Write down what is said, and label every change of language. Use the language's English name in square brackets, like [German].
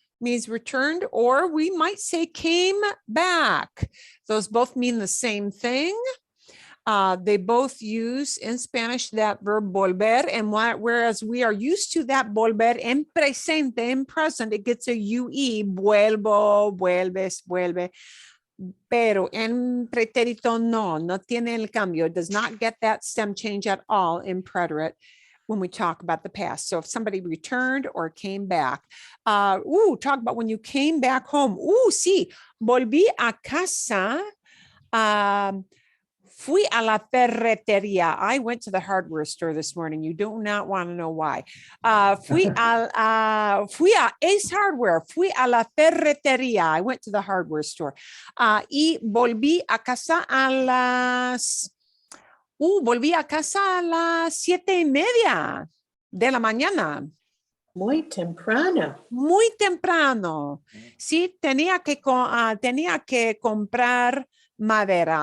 [English] means returned, or we might say came back. Those both mean the same thing. They both use in Spanish that verb volver, and whereas we are used to that volver en presente, in present, it gets a UE, vuelvo, vuelves, vuelve. [Spanish] Pero en pretérito no tiene el cambio. [English] It does not get that stem change at all in preterite when we talk about the past. So if somebody returned or came back, talk about when you came back home. [Spanish] Sí, volví a casa. Fui a la ferretería. [English] I went to the hardware store this morning. You do not want to know why. [Spanish] Fui a Ace Hardware. Fui a la ferretería. [English] I went to the hardware store. [Spanish] Y volví a casa a las 7:30 de la mañana. Muy temprano. Muy temprano. Sí, tenía que comprar madera.